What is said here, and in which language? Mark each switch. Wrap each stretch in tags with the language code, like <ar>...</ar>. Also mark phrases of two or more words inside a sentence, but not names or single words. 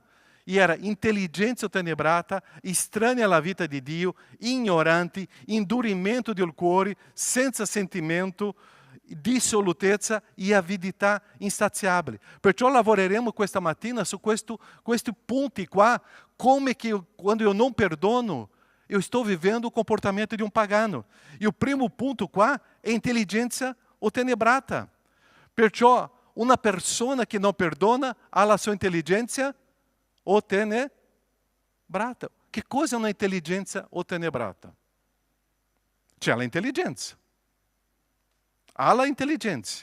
<it>E era intelligenza ottenebrata, estranea alla vita di Dio, ignorante, indurimento del cuore, senza sentimento, dissolutezza e avidità insaziabile. Perciò lavoreremo questa mattina su questi punti qua, come che quando</it> <pt>eu não perdono, eu estou vivendo o comportamento de um pagano.</pt> <it>E o primo punto qua è intelligenza ottenebrata. Perciò una persona che non perdona ha la sua intelligenza ottenebrata. Che cosa è una intelligenza ottenebrata? C'è la intelligenza. Ha la intelligenza.</it>